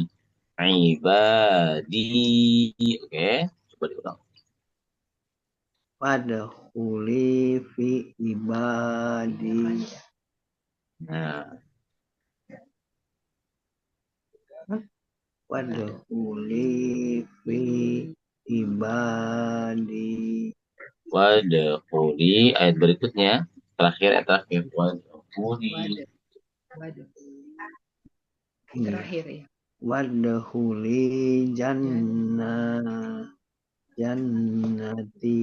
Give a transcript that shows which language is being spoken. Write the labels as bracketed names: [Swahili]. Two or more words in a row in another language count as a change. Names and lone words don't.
[Indonesian] Ibadi. Oke, coba diulang. [Arabic] وادخلي في عبادي. [Indonesian] Nah, [Arabic] وادخلي في عبادي. [Indonesian] wadkhuli ayat berikutnya. Terakhir, ayat terakhir. Wadkhuli. Terakhir ya. [Arabic] وادخلي جنتي.